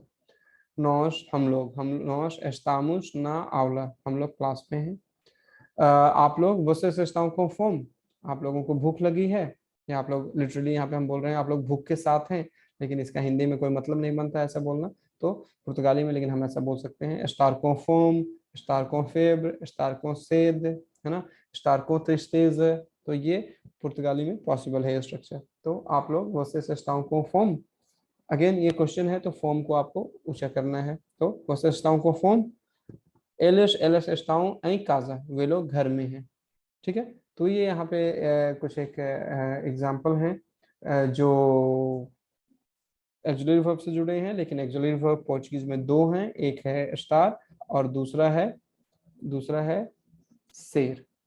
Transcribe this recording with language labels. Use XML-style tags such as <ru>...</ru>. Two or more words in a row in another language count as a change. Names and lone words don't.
<hi>नॉश हम</hi> <pt>nós estamos na aula,</pt> <hi>हम लोग क्लास में हैं। आप लोग</hi> <pt>vocês estão com fome,</pt> <hi>आप लोगों को भूख लगी है, या आप लोग लिटरली यहाँ पे हम बोल रहे हैं आप लोग भूख के साथ हैं, लेकिन इसका हिंदी में कोई मतलब नहीं बनता ऐसा बोलना। तो पुर्तगाली में लेकिन हम ऐसा बोल सकते हैं,</hi> <pt>estar com fome, estar com febre, estar com sede,</pt> <hi>है ना,</hi> <pt>estar com tristeza।</pt> <hi>तो ये पुर्तगाली में पॉसिबल है स्ट्रक्चर। तो आप लोग</hi> <pt>vocês estão com fome,</pt> <hi>अगेन ये क्वेश्चन है तो फॉर्म को आपको ऊंचा करना है।</hi> <pt>तो vocês estão com fome, eles estão em casa,</pt> <hi>वे लोग घर में हैं। ठीक है। तो ये यहाँ पे कुछ एक एग्जाम्पल हैं जो</hi> <en>auxiliary verb</en> <hi>से जुड़े हैं, लेकिन</hi> <en>auxiliary verb</en> <hi>पोर्चुगीज में दो हैं, एक है स्टार और दूसरा है सेर।</hi>